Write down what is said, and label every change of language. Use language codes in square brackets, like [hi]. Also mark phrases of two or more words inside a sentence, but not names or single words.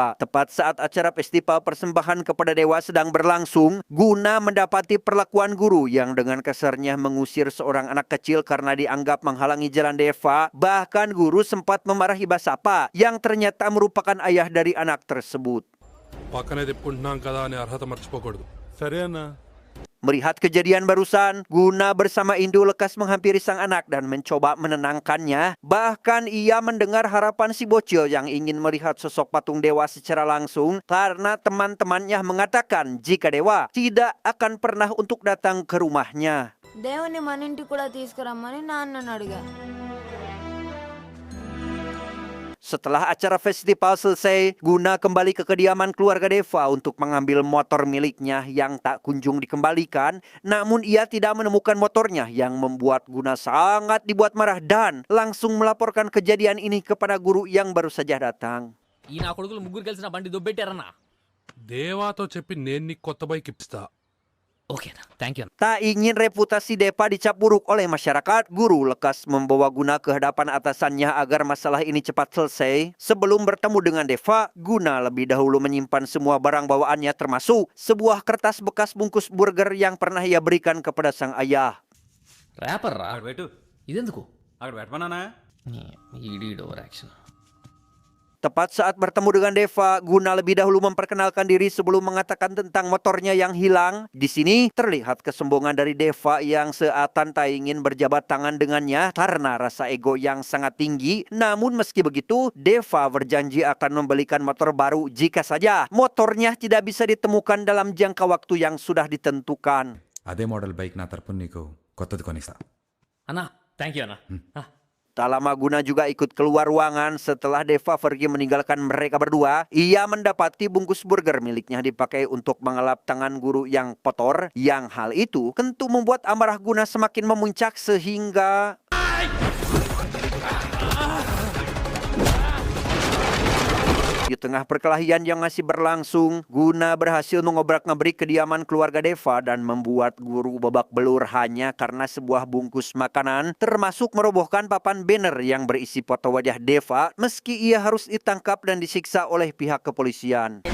[id] Tepat saat acara festival persembahan kepada dewa sedang berlangsung, Guna mendapati perlakuan guru yang dengan kasarnya mengusir seorang anak kecil karena dianggap menghalangi jalan Deva. Bahkan guru sempat memarahi Basafa yang ternyata merupakan ayah dari anak tersebut. [te] పక్కనే తిప్పుకుంటున్నాం కదా అని అర్హత మర్చిపోకూడదు. సరే అన్నా. [id] Melihat kejadian barusan, Guna bersama Indu lekas menghampiri sang anak dan mencoba menenangkannya. Bahkan ia mendengar harapan si bocil yang ingin melihat sosok patung dewa secara langsung karena teman-temannya mengatakan jika dewa tidak akan pernah untuk datang ke rumahnya. [te] దేవుని మన ఇంటికి కూడా తీసుకురమ్మని నాన్నను అడిగా. [id] Setelah acara festival selesai, Guna kembali ke kediaman keluarga Deva untuk mengambil motor miliknya yang tak kunjung dikembalikan. Namun ia tidak menemukan motornya yang membuat Guna sangat dibuat marah dan langsung melaporkan kejadian ini kepada guru yang baru saja datang. [te] ఈ నా కొడుకులు ముగ్గురు కలిసి నా బండి దొబ్బెట్టారన్నా. దేవాతో చెప్పి నేను నీకు కొత్త బైక్ ఇప్పిస్తా. ఓకే అన్న, [en] thank you [te] అన్న. [id] Tak ingin reputasi Deva dicap buruk oleh masyarakat, guru lekas membawa Guna ke hadapan atasannya agar masalah ini cepat selesai. Sebelum bertemu dengan Deva, Guna lebih dahulu menyimpan semua barang bawaannya termasuk sebuah kertas bekas bungkus burger yang pernah ia berikan kepada sang ayah. [te] ర్యాపర్ రా అక్కడ పెట్టు ఇదెందుకు అక్కడ పెట్టమన్నానా ఈడీడ్ [en] over action. [id] Tepat saat bertemu dengan Deva, Guna lebih dahulu memperkenalkan diri sebelum mengatakan tentang motornya yang hilang. Di sini terlihat kesombongan dari Deva yang seakan tak ingin berjabat tangan dengannya karena rasa ego yang sangat tinggi. Namun meski begitu, Deva berjanji akan membelikan motor baru jika saja motornya tidak bisa ditemukan dalam jangka waktu yang sudah ditentukan. [te] అదే మోడల్ బైక్ నా తరపున నీకు కొత్తది కొనిస్తా. అన్నా [en] thank you [te] అన్న. [id] Tak lama Guna juga ikut keluar ruangan setelah Deva pergi meninggalkan mereka berdua. Ia mendapati bungkus burger miliknya dipakai untuk mengelap tangan guru yang kotor. Yang hal itu tentu membuat amarah Guna semakin memuncak sehingga... Di tengah perkelahian yang masih berlangsung, Guna berhasil mengobrak-ngabrik kediaman keluarga Deva dan membuat guru babak belur hanya karena sebuah bungkus makanan, termasuk merobohkan papan banner yang berisi foto wajah Deva, meski ia harus ditangkap dan disiksa oleh pihak kepolisian.